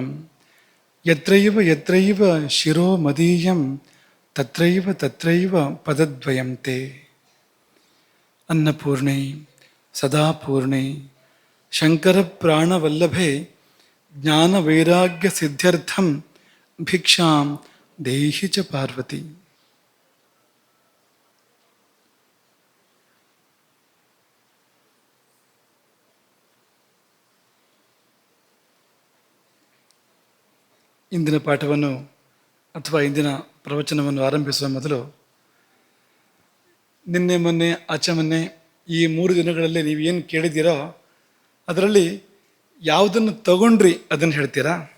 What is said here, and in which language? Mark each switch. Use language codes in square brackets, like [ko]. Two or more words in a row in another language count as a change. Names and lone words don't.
[sa] ಯತ್ರೈವ ಯತ್ರೈವ ಶಿರೋ ಮದೀಯಂ ತತ್ರೈವ ತತ್ರೈವ ಪದದ್ವಯಂ ತೇ. ಅನ್ನಪೂರ್ಣೆ ಸದಾಪೂರ್ಣೆ ಶಂಕರ ಪ್ರಾಣವಲ್ಲಭೆ ಜ್ಞಾನವೈರಾಗ್ಯ ಸಿದ್ಧ್ಯರ್ಥಂ ಭಿಕ್ಷಾಂ ದೇಹಿ ಚ ಪಾರ್ವತಿ. [kn] ಇಂದಿನ ಪಾಠವನ್ನು ಅಥವಾ ಇಂದಿನ ಪ್ರವಚನವನ್ನು ಆರಂಭಿಸುವ ಮೊದಲು ನಿನ್ನೆ ಮೊನ್ನೆ ಆಚೆ ಮೊನ್ನೆ ಈ 3 ದಿನಗಳಲ್ಲಿ ನೀವು ಏನು ಕೇಳಿದ್ದೀರೋ ಅದರಲ್ಲಿ ಯಾವುದನ್ನು ತಗೊಂಡ್ರಿ ಅದನ್ನು ಹೇಳ್ತೀರಾ?